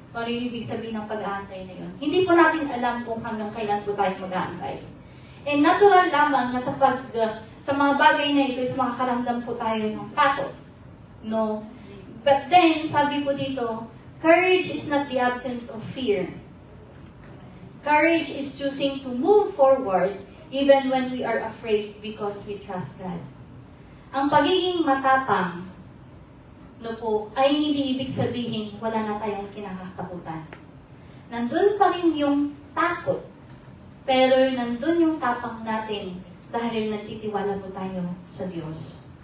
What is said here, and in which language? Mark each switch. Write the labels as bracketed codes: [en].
[tl] Ano yung ibig sabihin ng pag-aantay na yun. Hindi po natin alam kung hanggang kailan po tayo mag-aantay. And natural lamang na sa mga bagay na ito is makakaramdam po tayo ng takot. No? [en] But then, [tl] sabi po dito, [en] courage is not the absence of fear. Courage is choosing to move forward even when we are afraid because we trust God. [tl] Ang pagiging matapang, no po, ay hindi ibig sabihin wala na tayong kinakatakutan. Nandun pa rin yung takot, pero nandun yung tapang natin dahil nagtitiwala po tayo sa Diyos.